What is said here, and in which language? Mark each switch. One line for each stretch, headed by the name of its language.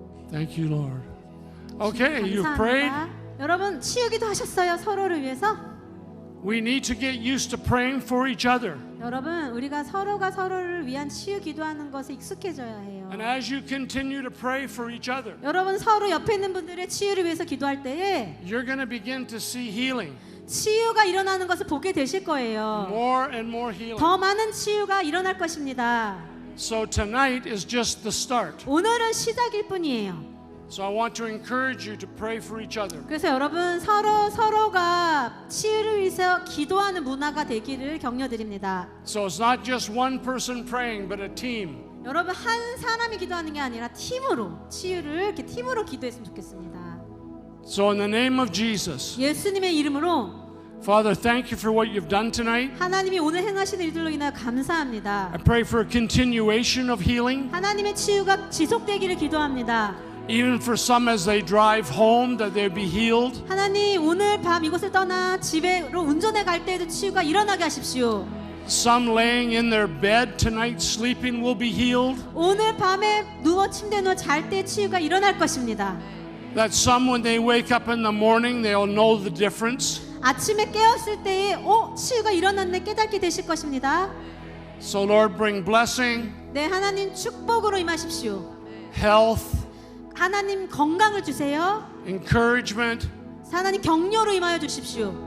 English: Thank you, Lord. Okay, you've prayed.
Korean: 여러분 치유기도 하셨어요. 서로를 위해서.
English: We need to get used to praying for each other.
Korean: 여러분 우리가 서로가 서로를 위한 치유 기도하는 것에 익숙해져야 해요.
English: And as you continue to pray for each other,
Korean: 여러분 서로 옆에 있는 분들의 치유를 위해서 기도할 때에
English: you're going to begin to see healing.
Korean: 치유가 일어나는 것을 보게 되실 거예요.
English: More and more healing.
Korean: 더 많은 치유가 일어날 것입니다.
English: So tonight is just the start.
Korean: 오늘은 시작일 뿐이에요.
English: So I want to encourage you to pray for each other.
Korean: 그래서 여러분 서로가 치유를 위해서 기도하는 문화가 되기를 격려드립니다.
English: So it's not just one person praying, but a team.
Korean: 여러분 한 사람이 기도하는 게 아니라 팀으로 치유를 이렇게 팀으로 기도했으면 좋겠습니다.
English: So in the name of Jesus,
Korean: 예수님의 이름으로
English: Father, thank you for what you've done tonight.
Korean: 하나님이 오늘 행하신 일들로 인하여 감사합니다.
English: I pray for a continuation of healing,
Korean: 하나님의 치유가 지속되기를 기도합니다.
English: even for some as they drive home, that they'll be healed.
Korean: 하나님 오늘 밤 이곳을 떠나 집으로 운전해 갈 때에도 치유가 일어나게 하십시오.
English: Some laying in their bed tonight sleeping will be healed.
Korean: 오늘 밤에 누워 침대에 누워 잘 때 치유가 일어날 것입니다.
English: That some when they wake up in the morning, they'll know the difference.
Korean: 아침에 깨었을 때에 치유가 일어났네 깨닫게 되실 것입니다.
English: So Lord, bring blessing,
Korean: 네, 하나님 축복으로 임하십시오.
English: health,
Korean: 하나님 건강을 주세요.
English: encouragement,
Korean: 하나님 격려로 임하여 주십시오.